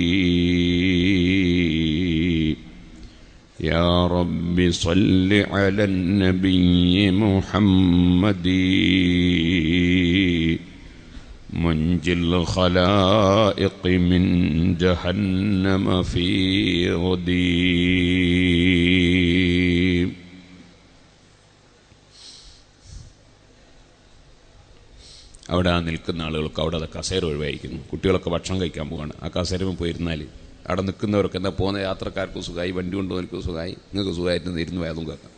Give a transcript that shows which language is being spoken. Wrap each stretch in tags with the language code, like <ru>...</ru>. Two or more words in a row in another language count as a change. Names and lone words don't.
<ar>يا رب صل على النبي محمد، منجي الخلائق من جهنم في غدي.</ar> <ml>അവിടെ നിൽക്കുന്ന ആളുകൾക്ക് അവിടെ കസേര ഒഴിവായിരിക്കുന്നു. കുട്ടികളൊക്കെ ഭക്ഷണം കഴിക്കാൻ പോവാണ്. ആ കസേരയിൽ പോയിരുന്നാൽ അവിടെ നിൽക്കുന്നവരൊക്കെ എന്താ പോകുന്ന യാത്രക്കാർക്ക് സുഖമായി, വണ്ടി കൊണ്ടുപോകുന്നവർക്ക് സുഖമായി, നിങ്ങൾക്ക് സുഖമായിട്ട് ഇരുന്ന് വേദം കേൾക്കാം.</ml>